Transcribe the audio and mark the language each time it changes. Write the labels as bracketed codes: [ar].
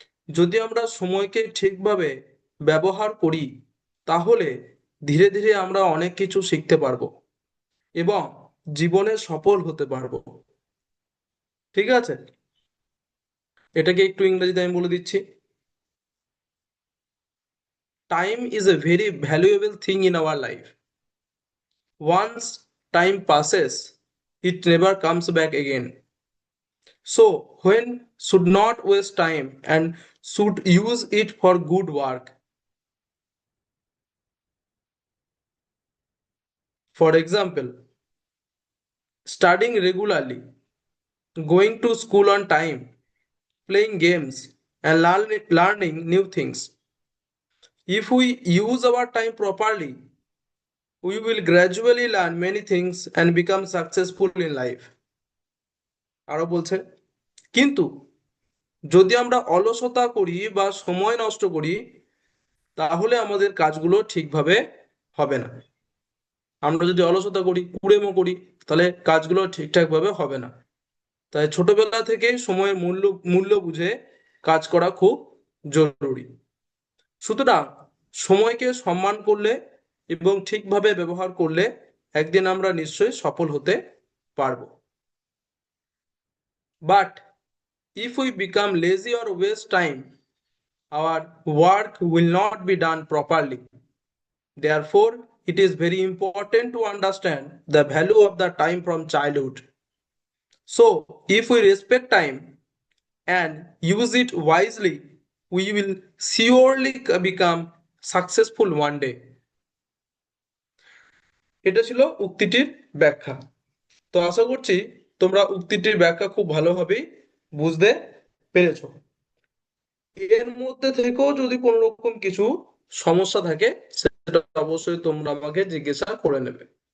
[bn] যদি আমরা সময়কে ঠিকভাবে ব্যবহার করি, তাহলে ধীরে ধীরে আমরা অনেক কিছু শিখতে পারবো এবং জীবনে সফল হতে পারবো। ঠিক আছে, এটাকে একটু ইংরেজিতে আমি বলে দিচ্ছি। [en] Time is a very valuable thing in our life. Once time passes, it never comes back again. So when should not waste time and should use it for good work. For example, studying regularly, going to school on time, playing games, and learning new things. If we use our time properly, we will gradually learn many things and become successful in life. [bn] আরো বলছে, কিন্তু যদি আমরা অলসতা করি বা সময় নষ্ট করি, তাহলে আমাদের কাজগুলো ঠিকভাবে হবে না। আমরা যদি অলসতা করি, কুড়েমো করি, তাহলে কাজগুলো ঠিকঠাক ভাবে হবে না। তাই ছোটবেলা থেকে সময়ের মূল্য মূল্য বুঝে কাজ করা খুব জরুরি। সুতরাং সময়কে সম্মান করলে এবং ঠিকভাবে ব্যবহার করলে একদিন আমরা নিশ্চয়ই সফল হতে পারবো। [en] But if we become lazy or waste time, our work will not be done properly. Therefore, it is very important to understand the value of the time from childhood. So, if we respect time and use it wisely, we will surely become successful one day. [bn] এটা ছিল উক্তিটির ব্যাখ্যা। তো আশা করছি তোমরা উক্তিটির ব্যাখ্যা খুব ভালোভাবেই বুঝতে পেরেছো। এর মধ্যে থেকেও যদি কোনো রকম কিছু সমস্যা থাকে, সেটা অবশ্যই তোমরা আমাকে জিজ্ঞাসা করে নেবে।